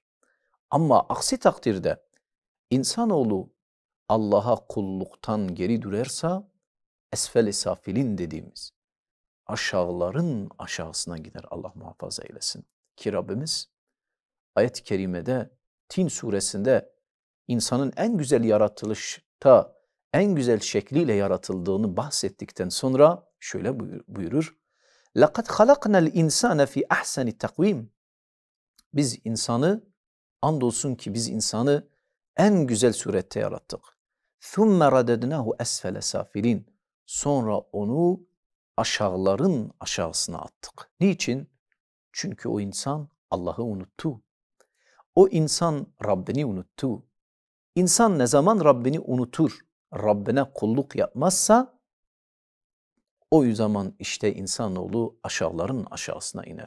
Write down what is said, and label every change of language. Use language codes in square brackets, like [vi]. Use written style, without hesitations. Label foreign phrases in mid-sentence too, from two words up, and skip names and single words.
[tr] Ama aksi takdirde insanoğlu Allah'a kulluktan geri durarsa esfel-i safilin dediğimiz aşağıların aşağısına gider, Allah muhafaza eylesin. Ki Rabbimiz ayet-i kerimede Tin suresinde insanın en güzel yaratılışta en güzel şekliyle yaratıldığını bahsettikten sonra şöyle buyurur. [ar] لَقَدْ خَلَقْنَا الْاِنْسَانَ فِي اَحْسَنِ تَقْوِيمٍ. [tr] Biz insanı, andolsun ki biz insanı en güzel surette yarattık. [ar] ثُمَّ رَدَدْنَاهُ أَسْفَلَ سَافِلِينَ. [tr] Sonra onu aşağıların aşağısına attık. Niçin? Çünkü o insan Allah'ı unuttu. O insan Rabbini unuttu. İnsan ne zaman Rabbini unutur, Rabbine kulluk yapmazsa o zaman işte insanoğlu aşağıların aşağısına iner.